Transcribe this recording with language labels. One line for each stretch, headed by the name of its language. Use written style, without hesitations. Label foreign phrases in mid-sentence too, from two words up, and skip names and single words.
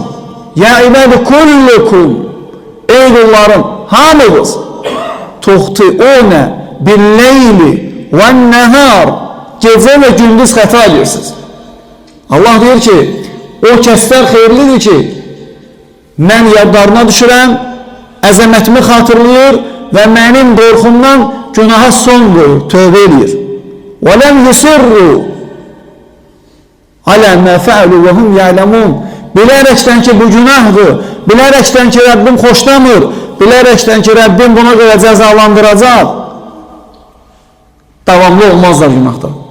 Arabic: يا عبادي كلكم,
Azerbaijani: ey qullarım, hamınız
Arabic: تخطئون بالليل والنهار,
Azerbaijani: gecə və gündüz xəta edirsiniz. Allah deyir ki, o kəslər xeyirlidir ki, mən yadlarına düşürəm, əzəmətimi xatırlayır və mənim qorxumdan günaha son qoyur, tövbə edir.
Arabic: وَلَمْ يُسِرُّوا عَلَى مَا فَعَلُوا وَهُمْ يَعْلَمُونَ.
Azerbaijani: Bilərəkdən ki, bu günahdır, bilərəkdən ki, Rəbbim xoşlamır, bilərəkdən ki, Rəbbim buna görə cəzalandıracaq, davamlı olmazlar günahda.